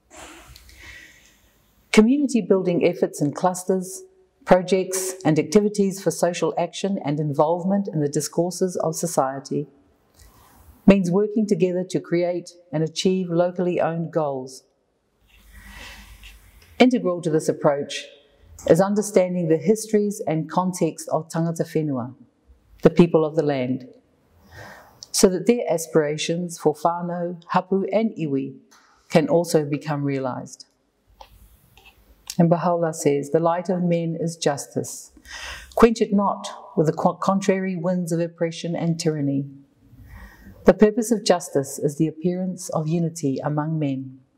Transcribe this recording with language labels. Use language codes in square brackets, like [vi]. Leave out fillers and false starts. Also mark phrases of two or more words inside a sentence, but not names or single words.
[en] Community building efforts and clusters, projects and activities for social action and involvement in the discourses of society means working together to create and achieve locally owned goals. Integral to this approach is understanding the histories and context of [mi] tangata whenua, [en] the people of the land, so that their aspirations for [mi] whānau, hapu [en] and iwi can also become realised. And Bahá'í says, the light of men is justice. Quench it not with the contrary winds of oppression and tyranny. The purpose of justice is the appearance of unity among men.